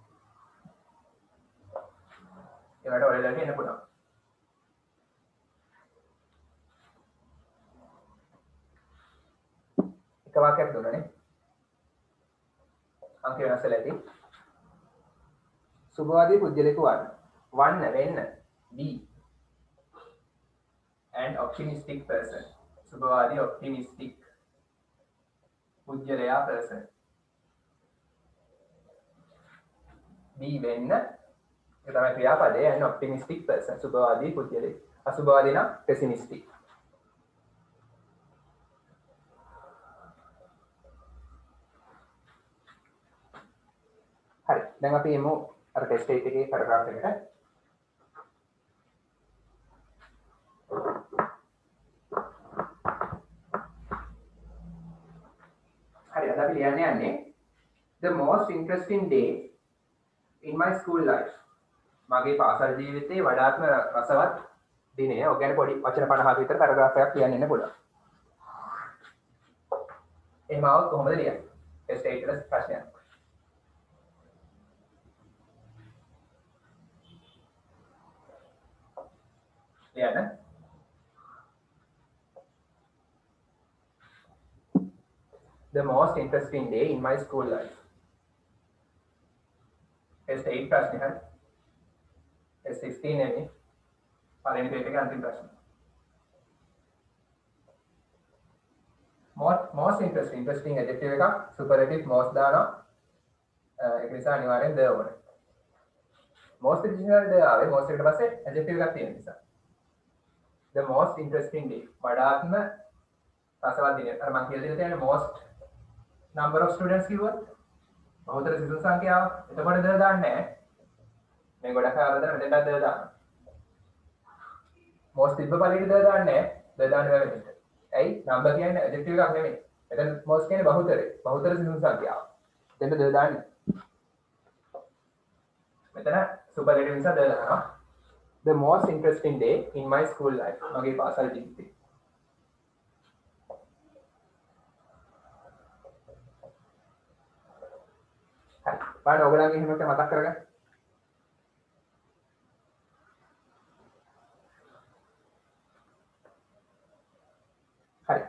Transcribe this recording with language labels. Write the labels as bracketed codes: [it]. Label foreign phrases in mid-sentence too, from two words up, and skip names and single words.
[si] ඒවට ඔයලාට එන්න පුළුවන්. එක වාක්‍යයක් දුන්නනේ. අංක වෙනස් වෙලා ඇති. සුභවාදී පුජ්‍යලෙකු වන්න වෙන්න [en] be and optimistic person. [si] සුභවාදී optimistic පුජ්‍යලයා person. be වෙන්න ඒක තමයි ක්‍රියාපදේ [en] and optimistic person. [si] සුභවාදී පුජ්‍යලෙක්. අසුභවාදී නම් pessimistic. හරි. දැන් අපි එමු අර ටෙස්ට් එකේ පැරග්‍රාෆ් එකට. හරි. අද අපි ලියන්න යන්නේ [en] the most interesting day in my school life. [si] මගේ පාසල් ජීවිතයේ වඩාත්ම රසවත් දිනය. ඔය කියන්නේ පොඩි වචන 50ක විතර පැරග්‍රාෆ් එකක් ලියන්න ඉන්න පුළුවන්. එහෙම આવොත් කොහොමද ලියන්නේ? ටෙස්ට් එකේ ප්‍රශ්නයක්. ලියන්න. [en] The most interesting day in my school life. [si] ටෙස්ට් 8 ප්‍රශ්න හරි. ටෙස්ට් 16 නෙමෙයි. පළවෙනි පේපර් එකේ අන්තිම ප්‍රශ්න. [en] most interesting adjective එකක් superlative most දානවා. [si] ඒක නිසා අනිවාර්යෙන් the ඕනේ. [en] most additional the [si] ආවේ most එකට පස්සේ adjective එකක් තියෙන නිසා. [en] The most interesting day. [si] වඩාත්ම රසවත් දිනය. අර මම කියලා දෙන්න තියෙන්නේ [en] most number of students [si] කිව්වොත් බහුතර සිසු සංඛ්‍යාව. එතකොට ද දාන්නේ නැහැ. මේ ගොඩක් අය වලදන මෙතනට ද දානවා. most තිබ්බ පළියට ද දාන්නේ නැහැ. ද දාන්නේ වෙන්නේ. ඇයි? number කියන්නේ adjective එකක් නෙමෙයි. එතන most කියන්නේ බහුතරේ. බහුතර සිසු සංඛ්‍යාව. එතන ද දාන්නේ. මෙතන superlative නිසා ද දානවා. [en] The most interesting day in my school life. [si] මගේ පාසල් ජීවිතේ. හරි. බලන්න ඔයගොල්ලන්ගේ එහෙම එක මතක් කරගන්න. හරි.